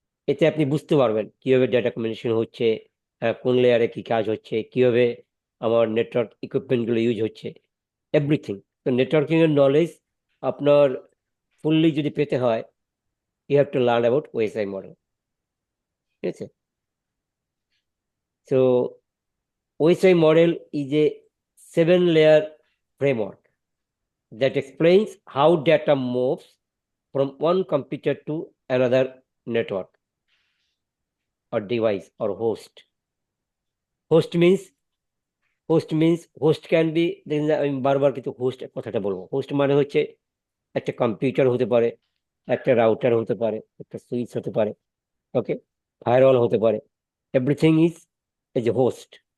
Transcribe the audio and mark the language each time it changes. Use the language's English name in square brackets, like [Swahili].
[Bangla] এতে আপনি বুঝতে পারবেন কিভাবে ডেটা কমিউনিকেশন হচ্ছে, কোন লেয়ারে কি কাজ হচ্ছে, কিভাবে আমার নেটওয়ার্ক ইকুইপমেন্ট গুলো ইউজ হচ্ছে, এভরিথিং। তো নেটওয়ার্কিং এর নলেজ আপনার ফুললি যদি পেতে হয়, [English] You have to learn about OSI model. [Bangla] ঠিক আছে? [English] So OSI model is a 7-layer framework that explains how data moves from one computer to another network or device or host. Host means host can be, [Bangla] আমি বারবার কিন্তু host কথাটা বলবো। Host মানে হচ্ছে একটা কম্পিউটার হতে পারে, একটা রাউটার হতে পারে, একটা সুইচ হতে পারে, ওকে, ফায়ারওয়াল হতে পারে, [English] Everything is a host.